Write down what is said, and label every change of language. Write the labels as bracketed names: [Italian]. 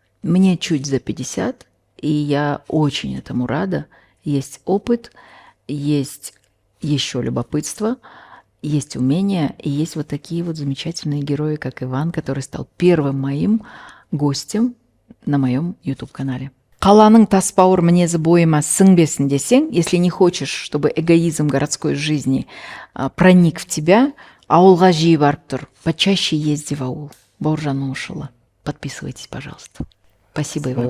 [Russian] Мне чуть за 50, и я очень этому рада. Есть опыт, есть еще любопытство, есть умения, и есть вот такие вот замечательные герои, как Иван, который стал первым моим гостем на моем YouTube-канале. [Kazakh] Қаланың тасбауыр мінезі бойыма сіңбесін десең, [Russian] если не хочешь, чтобы эгоизм городской жизни проник в тебя, [Kazakh] ауылға жиі барып тұр, [Russian] почаще езди в аул. [Kazakh] Бауыржан Момышұлы. [Russian] Подписывайтесь, пожалуйста. Спасибо, Иван.